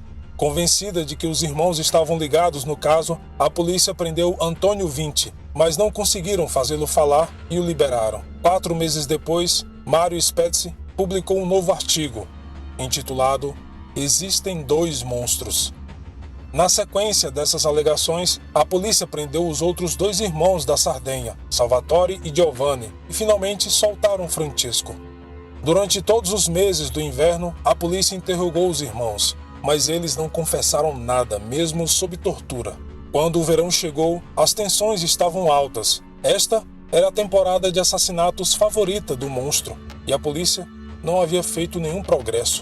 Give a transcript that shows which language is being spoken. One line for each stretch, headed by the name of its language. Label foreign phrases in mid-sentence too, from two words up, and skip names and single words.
Portuguese: Convencida de que os irmãos estavam ligados no caso, a polícia prendeu Antônio Vinci, mas não conseguiram fazê-lo falar e o liberaram. 4 meses depois, Mario Spezzi publicou um novo artigo, intitulado Existem 2 monstros. Na sequência dessas alegações, a polícia prendeu os outros 2 irmãos da Sardenha, Salvatore e Giovanni, e finalmente soltaram Francesco. Durante todos os meses do inverno, a polícia interrogou os irmãos, mas eles não confessaram nada, mesmo sob tortura. Quando o verão chegou, as tensões estavam altas. Esta era a temporada de assassinatos favorita do monstro, e a polícia não havia feito nenhum progresso.